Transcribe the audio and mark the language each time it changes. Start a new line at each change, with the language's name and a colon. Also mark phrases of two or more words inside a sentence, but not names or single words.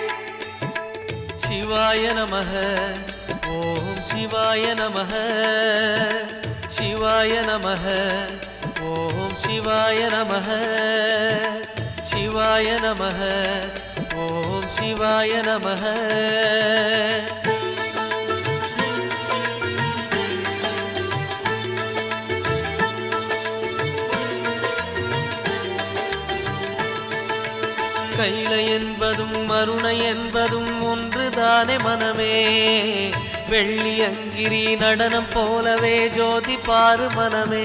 Sanskrit: शिवाय नमः ओम शिवाय नमः शिवाय नमः ओम शिवाय नमः शिवाय नमः ओम शिवाय नमः.
Tamil: கைலை என்பதும் மருணை என்பதும் ஒன்றுதானே மனமே வெள்ளி அங்கிரி நடனம் போலவே ஜோதி பாரு மனமே.